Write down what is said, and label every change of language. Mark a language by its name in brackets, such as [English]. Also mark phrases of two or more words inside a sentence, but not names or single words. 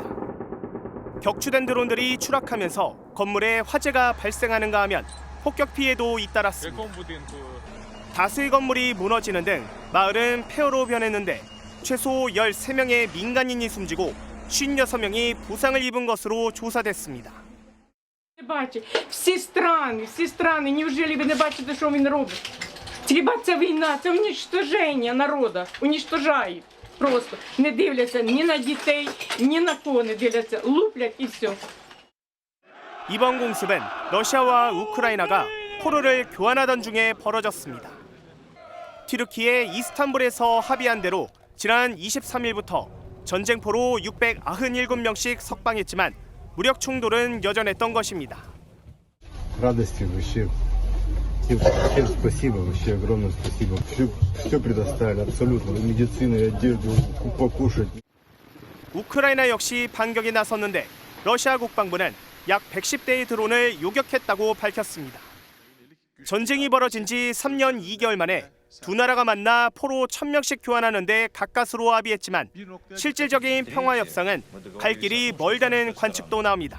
[Korean] 격추된 드론들이 추락하면서 건물에 화재가 발생하는가 하면 폭격 피해도 잇따랐습니다. 다수의 건물이 무너지는 등 마을은 폐허로 변했는데 최소 13명의 민간인이 숨지고 56명이 부상을 입은 것으로 조사됐습니다. [Ukrainian] Всі страни, неужели ви не бачите, що він робить? Хіба це війна, це уничтоження народу, уничтожають. Просто не дивляться ні на дітей, ні на кого не дивляться, луплять і все. [Korean] 이번 공습은 러시아와 우크라이나가 포로를 교환하던 중에 벌어졌습니다. 튀르키예 이스탄불에서 합의한 대로 지난 23일부터 전쟁포로 697명씩 석방했지만 무력 충돌은 여전했던 것입니다. [Russian] радости вообще. Всем спасибо, вообще огромное спасибо. Все предоставили, абсолютно. Медицину, одежду, покушать. [Korean] 우크라이나 역시 반격에 나섰는데 러시아 국방부는 약 110대의 드론을 요격했다고 밝혔습니다. 전쟁이 벌어진 지 3년 2개월 만에 두 나라가 만나 포로 1000명씩 교환하는데 가까스로 합의했지만 실질적인 평화협상은 갈 길이 멀다는 관측도 나옵니다.